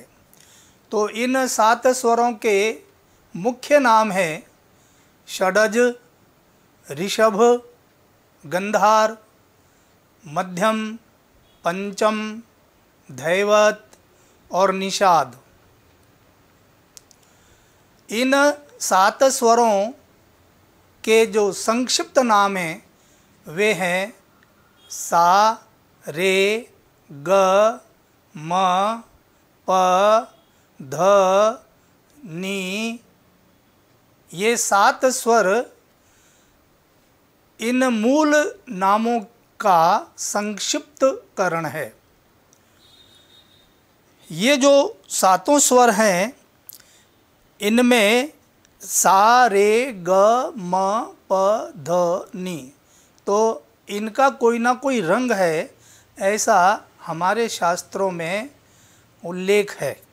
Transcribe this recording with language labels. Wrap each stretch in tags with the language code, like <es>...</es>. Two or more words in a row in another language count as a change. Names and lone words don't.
<hi>तो इन 7 स्वरों के मुख्य नाम हैं षडज, ऋषभ, गंधार, मध्यम, पंचम, धैवत और निषाद। इन 7 स्वरों के जो संक्षिप्त नाम हैं वे हैं सा, रे, ग, म, प, ध, नी। ये 7 स्वर इन मूल नामों का संक्षिप्तकरण है। ये जो 7 स्वर हैं इनमें सा, रे, ग, म, प, ध, नी, तो इनका कोई ना कोई रंग है, ऐसा हमारे शास्त्रों में उल्लेख है।</hi>